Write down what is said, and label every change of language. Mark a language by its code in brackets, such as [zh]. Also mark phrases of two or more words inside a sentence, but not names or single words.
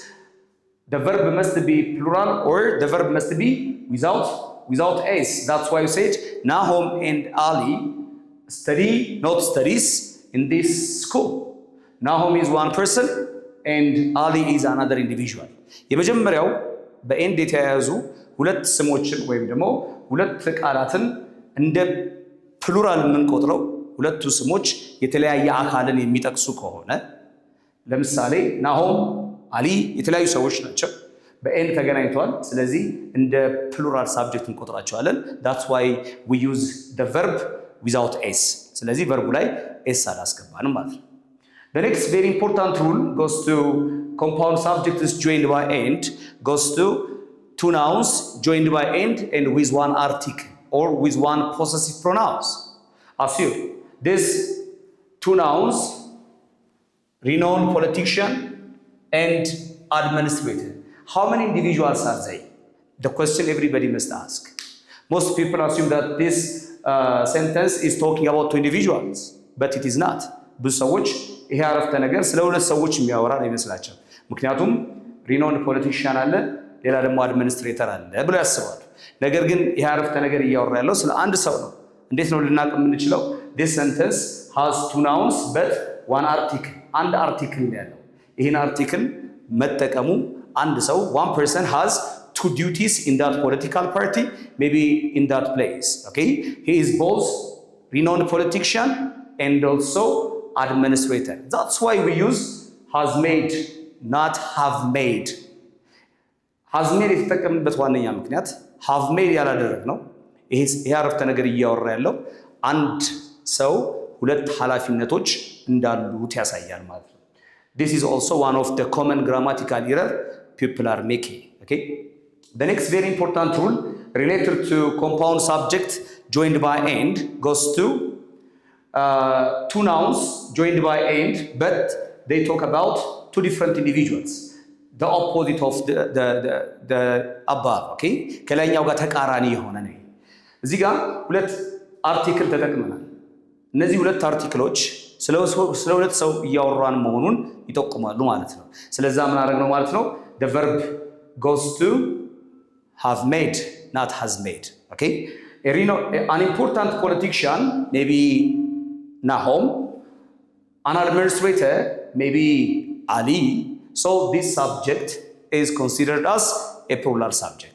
[en] The verb must be plural or the verb must be without s. That's why we said Nahum and Ali study, not studies in this school. Nahum is one person and Ali is another individual. [am] የመጀመሪያው በኤንድ የተያያዙ ሁለት ስሞችን ወይም ደግሞ ሁለት ቃላትን እንደ ፕሉራል የምንቆጥረው ሁለቱ ስሞች የተለያየ አካልን የሚጠቅሱ ከሆነ ለምሳሌ ናሆም አሊ የተለያዩ ሰዎች ናቸው በኤንድ ተገናኝተዋል ስለዚህ እንደ ፕሉራል ሳብጀክት እንቆጥራቸዋለን [en] that's why we use the verb without s [am] ስለዚህ verbu ላይ s አላስገባንም ማለት ነው [en] The next very important rule goes to compound subjects joined by and goes to two nouns joined by and with one article or with one possessive pronouns. Assume these two nouns, renowned politician and administrator. How many individuals are they? The question everybody must ask. Most people assume that this sentence is talking about two individuals, but it is not. [am] ብዙ ሰዎች ይሄ አረፍተ ነገር ስለ ሁለት ሰዎች የሚያወራ ነው ይመስላቸው ምክንያቱም [en] renowned politician [am] አለ ሌላ ደግሞ አድሚኒስትሬተር አለ ብሎ ያስባሉ ነገር ግን ይሄ አረፍተ ነገር እያወራ ያለው ስለ አንድ ሰው ነው እንዴት ነው ልናቅ የምንችለው [en] this sentence has two nouns but one article [am] አንድ አርቲክል ነው ያለው ይሄን አርቲክል መጠቀሙ አንድ ሰው [en] one person has two duties in that political party maybe in that place okay he is both renowned politician and also administrator. That's why we use has made, not have made. Has made [am] የተጠቀምንበት ዋነኛ ምክንያት [en] have made [am] ያላደረግነው ይሄ አረፍተ ነገር እያወራ ያለው አንድ ሰው ሁለት ኃላፊነቶች እንዳሉት ያሳያል ማለት ነው. [en] This is also one of the common grammatical error people are making. Okay? The next very important rule related to compound subject joined by and goes to two nouns joined by and, but they talk about two different individuals. The opposite of the above, okay? [am] ከላይኛው ጋር ተቃራኒ የሆነ ነው። እዚህ ጋር ሁለት አርቲክል ተጠቅመናል። እነዚህ ሁለት አርቲክሎች ስለ ሁለት ሰው እያወራን መሆኑን ይጠቁማሉ ማለት ነው። ስለዛ ምን አደረግነው ማለት ነው? [en] The verb goes to have made, not has made, okay? An important politician, maybe Nahum, an administrator, maybe Ali. So this subject is considered as a plural subject.